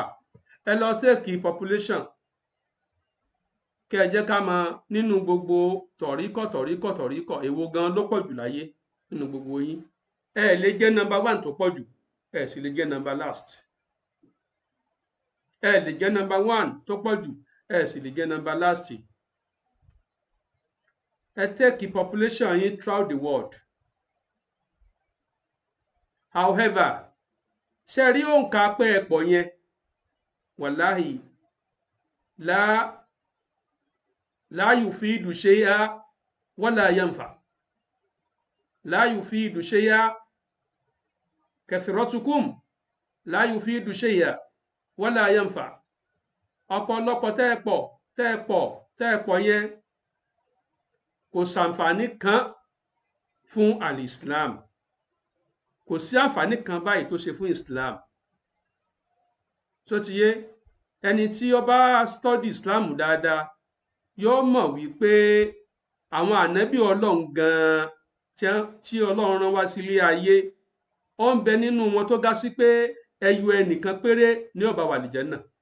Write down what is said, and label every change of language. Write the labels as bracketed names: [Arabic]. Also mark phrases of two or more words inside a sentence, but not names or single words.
[Yoruba] Ẹ lọ tẹ́ẹ̀kì population, kẹ́ ẹ jẹ́ ká mọ̀ nínú gbogbo tọ̀ríkọ̀ èwo gan ló pọ̀ jù láyé nínú gbogbo yín. Ẹ lè jẹ́ number 1 tó pọ̀ jù, ẹ sì lè jẹ́ [English] number last. [Yoruba] Ẹ lè jẹ́ number 1 tó pọ̀ jù, ẹ sì lè jẹ́ [English] number last. [Yoruba] Ẹ tẹ́ẹ̀kì population yín [English] throughout the world. [Yoruba] However, ṣe rí òǹkà pé ẹ pọ̀ yẹn, wàláhì [Arabic] لا يفيد شيئا ولا ينفع. لا يفيد شيئا كثرتكم، لا يفيد شيئا ولا ينفع. [Yoruba] Ọ̀pọ̀lọpọ̀ tẹ́ ẹ pọ̀ yẹn kò ṣàǹfààní kan fún al-Islam. Kò sí àǹfààní kan báyìí tó ṣe fún Islam. Tó ti yé, ẹni tí ó bá study Islam dáadáa yóò mọ̀ wípé àwọn ànábì Ọlọ́run gan-an tí Ọlọ́run rán wá sílé ayé, ó ń bẹ nínú wọn tó ga sí pé ẹyọ ẹnìkan péré ní ó bá wà àlìjánnà.